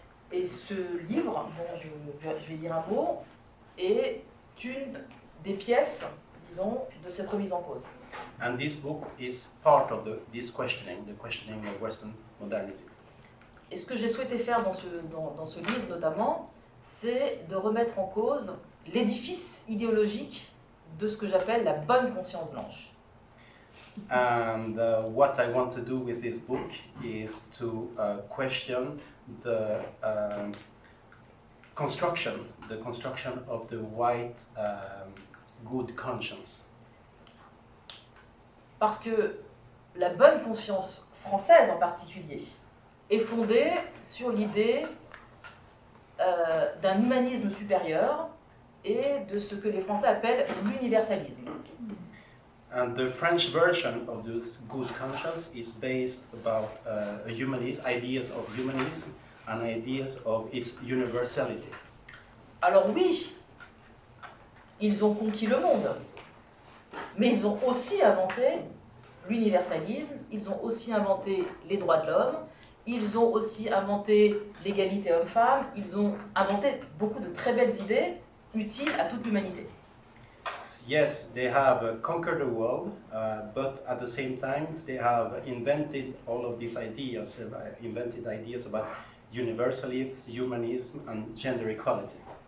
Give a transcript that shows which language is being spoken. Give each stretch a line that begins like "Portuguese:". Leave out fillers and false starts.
French: Et ce livre, dont je vais dire un mot, est une des pièces, disons, de cette remise en cause.
English: And this book is part of this questioning, the questioning of Western modernity.
French: Et ce que j'ai souhaité faire dans ce livre, notamment, c'est de remettre en cause l'édifice idéologique de ce que j'appelle la bonne conscience blanche.
English: And what I want to do with this book is to question the construction of the white good conscience.
French: Parce que la bonne conscience française en particulier est fondée sur l'idée d'un humanisme supérieur et de ce que les Français appellent l'universalisme.
English: And the French version of this good conscience is based about ideas of humanism and ideas of its universality.
French: Alors oui, ils ont conquis le monde, mais ils ont aussi inventé l'universalisme, ils ont aussi inventé les droits de l'homme, ils ont aussi inventé l'égalité homme-femme, ils ont inventé beaucoup de très belles idées utiles à toute l'humanité.
English: Yes, they have conquered the world, but at the same time they have invented all of these ideas, about universalism, humanism and gender equality.